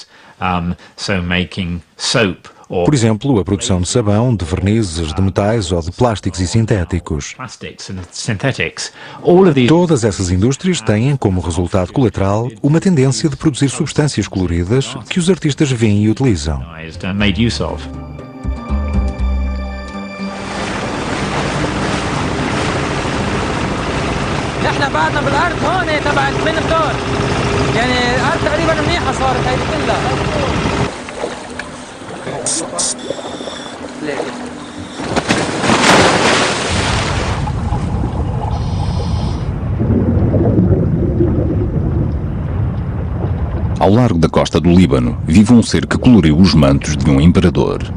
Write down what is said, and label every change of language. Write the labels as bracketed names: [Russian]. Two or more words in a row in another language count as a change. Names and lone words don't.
[Portuguese] Por exemplo, a produção de sabão, de vernizes, de metais ou de plásticos e sintéticos. Todas essas indústrias têm, como resultado colateral, uma tendência de produzir substâncias coloridas que os artistas veem e utilizam. [Arabic] احنا بعدنا بالارض هون تبع 8 امتار يعني الارض تقريبا منيحه صارت هيدي كلها. [Portuguese] Ao largo da costa do Líbano, vive um ser que coloriu os mantos de um imperador.